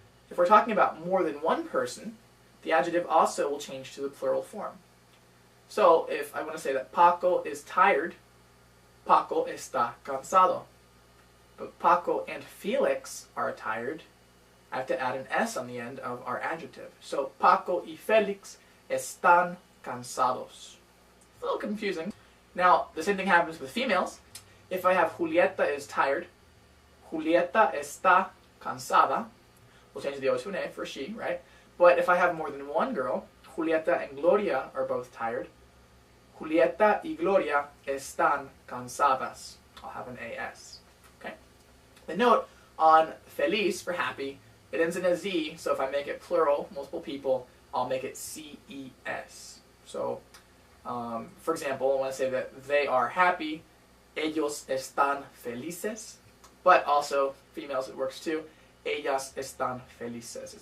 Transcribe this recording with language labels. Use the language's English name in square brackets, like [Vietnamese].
[English] If we're talking about more than one person, the adjective also will change to the plural form. So if I want to say that Paco is tired, [Spanish] Paco está cansado. [English] But Paco and Felix are tired. I have to add an S on the end of our adjective. [Spanish] So Paco y Felix están cansados. [English] It's a little confusing. Now, the same thing happens with females. If I have Julieta is tired, [Spanish] Julieta está cansada. [English] We'll change the O to an A for she, right? But if I have more than one girl, Julieta and Gloria are both tired. [Spanish] Julieta y Gloria están cansadas. [English] I'll have an AS. Okay? The note on feliz for happy, it ends in a Z, so if I make it plural, multiple people, I'll make it CES. So, for example, I want to say that they are happy, [Spanish] ellos están felices, [English] but also, females it works too, [Spanish] ellas están felices.